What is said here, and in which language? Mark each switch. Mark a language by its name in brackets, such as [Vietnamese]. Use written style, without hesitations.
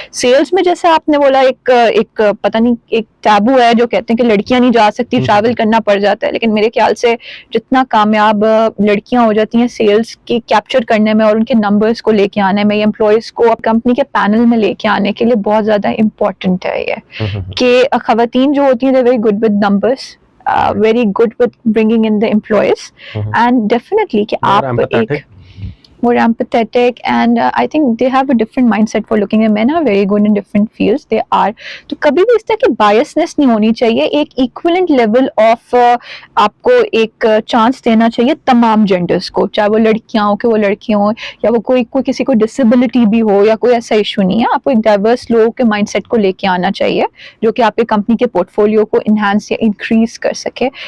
[Urdu] Sales میں جیسے آپ نے بولا ایک پتہ نہیں ایک ٹیبو ہے جو کہتے ہیں کہ لڑکیاں نہیں جا سکتی, ٹریول کرنا پڑ جاتا ہے, لیکن میرے خیال سے جتنا کامیاب لڑکیاں ہو جاتی ہیں سیلس کی کیپچر کرنے میں اور ان کے نمبرز کو لے کے آنے میں, امپلائیز کو کمپنی کے پینل میں لے کے آنے کے لیے بہت زیادہ امپورٹنٹ ہے یہ کہ خواتین جو ہوتی ہیں they very good with numbers, very good with bringing in the employees, and definitely کہ آپ ایک [English] more empathetic, and I think they have a different mindset for looking at men are very good in different fields they are. [Urdu] تو کبھی بھی اس طرح کی biasness نہیں ہونی چاہیے. ایک equivalent level of آپ کو ایک چانس دینا چاہیے تمام جینڈرس کو, چاہے وہ لڑکیاں ہوں کہ وہ لڑکیاں ہوں, یا وہ کوئی کسی کو ڈسیبلٹی بھی ہو, یا کوئی ایسا ایشو نہیں ہے. آپ کو ایک ڈائیورس لوگوں کے مائنڈ سیٹ کو لے کے آنا چاہیے جو کہ آپ کے کمپنی کے پورٹ فولیو کو انہانس یا انکریز کر سکے.